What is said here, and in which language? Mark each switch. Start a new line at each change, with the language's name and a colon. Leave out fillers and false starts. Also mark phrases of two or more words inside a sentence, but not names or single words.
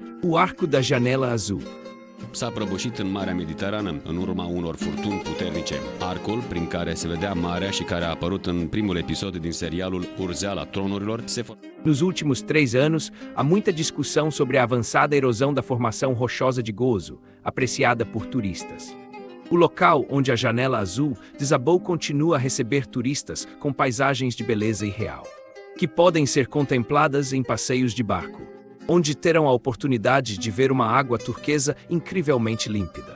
Portuguese: O Arco da Janela Azul.
Romanian: s-a prăbușit în Marea Mediterană în urma unor furtuni puternice. Arcul, prin care se vedea marea și care a apărut în primul episod din serialul Urzeala Tronurilor,
Portuguese: Nos últimos 3 anos, há muita discussão sobre a avançada erosão da formação rochosa de Gozo, apreciada por turistas. O local onde a Janela Azul desabou continua a receber turistas com paisagens de beleza irreal, que podem ser contempladas em passeios de barco, onde terão a oportunidade de ver uma água turquesa incrivelmente límpida.